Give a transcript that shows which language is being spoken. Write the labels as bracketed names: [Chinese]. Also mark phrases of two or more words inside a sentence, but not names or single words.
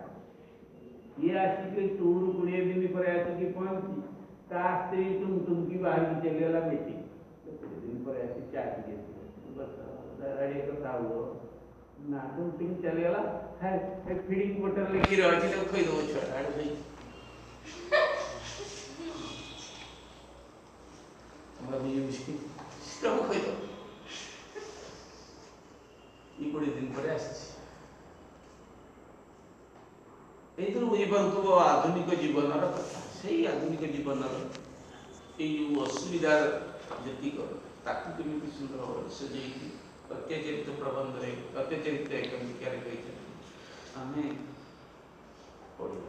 [Odia] ଇଏ ଆସିକି ଟୁର୍ 20 ଦିନ ପରେ ଆସିକି ପହଞ୍ଚି ତା ସ୍ତ୍ରୀ ଟୁଙ୍କି ବାହାରିକି ଚାଲିଗଲା ମିଟିଂ, 20 ଦିନ ପରେ ଆସି ଚା ଟିକେ କଥା ହୁଅ ନା, ଟୁଙ୍କି ଚାଲିଗଲା, ଫିଡିଂ ବୋଟଲରେ କ୍ଷୀର ଅଛି ତାକୁ ଖୋଇଦେବ ଛୁଆଟା ଆଡ଼େ ଶୋଇ। [Bangla] আমরা বুঝি সেটাও খাইল। এই 20 দিন পরে আসছে। [Odia] এইଥିରୁ ବୁଝିପାରୁଥିବ ଆଧୁନିକ ଜୀବନର କଥା। ସେଇ ଆଧୁନିକ ଜୀବନର ଏଇ ଯେଉଁ ଅସୁବିଧା ଯେତିକ, ତାକୁ କେମିତି ସୁନ୍ଦର ଭାବରେ ସଜେଇକି ଅତ୍ୟାଚରିତ ପ୍ରବନ୍ଧରେ, ଅତ୍ୟାଚରିତ ଏକାଙ୍କିକାରେ କହିଛନ୍ତି ଆମେ ପଢ଼ିବା।